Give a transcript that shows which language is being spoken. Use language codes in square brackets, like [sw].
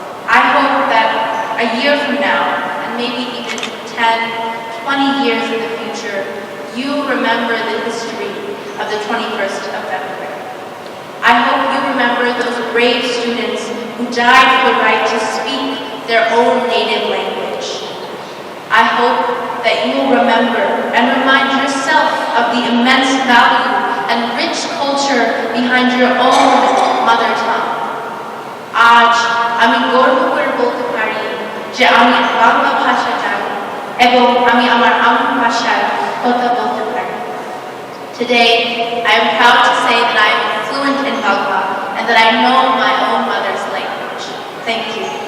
[en] I hope that a year from now, and maybe even 10, 20 years in the future, you remember the history of the 21st of February. I hope you remember those brave students who died for the right to speak their own native language. I hope that you will remember and remind yourself of the immense value and rich culture behind your own mother tongue. [bn] আজ আমি গর্ব করে বলতে পারি যে আমি বাংলা ভাষা জানি এবং আমি আমার আম্মু ভাষায় কথা বলতে পারি। [en] Today, I am proud to say that I am fluent in Bangla and that I know my own mother's language. Thank you.